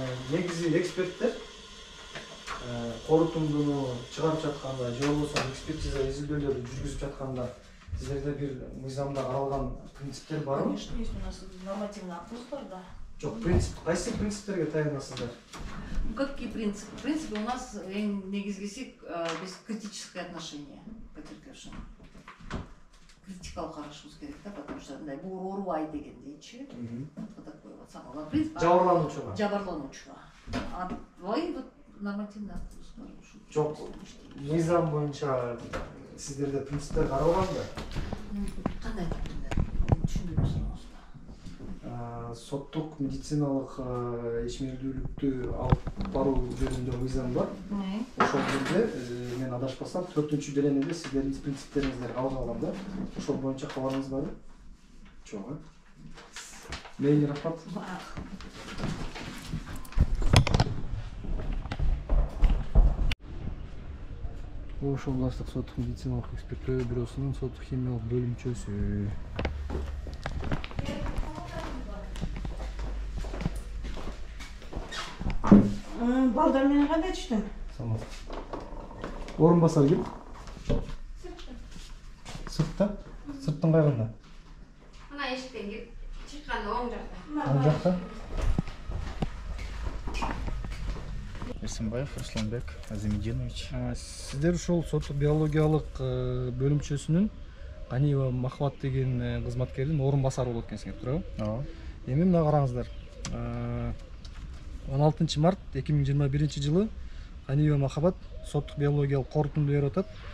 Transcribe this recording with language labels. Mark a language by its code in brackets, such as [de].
[ky] Негизи эксперттер корутундуну чыгарып жатканда же болбосо экспертиза изилдөөлөрдү жүргүзүп жатканда сиздерде бир мыйзамда каралган принциптер барбы? [ru] Конечно, есть у нас нормативный акт [ky] бар, [ru] да. [ky] Жок, принцип, кайсы принциптерге таянасыздар? [ru] Какие принципы? В принципе, у нас [ky] негизгиси [ru] без критическое отношение к потерпевшим. [ky] Критикалык карашыбыз керек да, [ru] потому что [ky] мындай бул оорубай дегендейчи. [ru] Вот такой вот самый главный принцип. [ky] Жабырлануучуга. Жабырлануучуга. [ru] А [ky] былай [ru] вот нормативный акт бар. [ky] Жок, мыйзам боюнча сиздерде принциптер каралганбы? Кандай принциптер? Түшүнбөйм сұрағыңызды. Соттук медициналык ишмердүүлүктү алып баруу жөнүндө мыйзам бар. Ошол жерде мен адашпасам 4-беленеде сиздердин принциптериңиздер калган да. Ошол боюнча кабарыңыз барбы? Жок, Мейли рахмат. Ошол областтык соттук медициналык эксперттөө бюросунун соттук химиялык бөлүмчөсү. Балдар менен кандай түштүң? Самал. Орун басар ким? Сыртта? Сырттын кайгында? Мына эшиктен чыкканда оң жакта. Оң жакта? Эрсенбаев Русланбек Азимединович. Сиздер ушул соттук биологиялык бөлүмчөсүнүн Ганиева Махабат деген кызматкердин орун басары болот экенсиңер, туурабы? Ооба. Эми мына караңыздар. 16 март 2021 жылы Ганиева Махабат соттук биологиялык корутунду берип атат.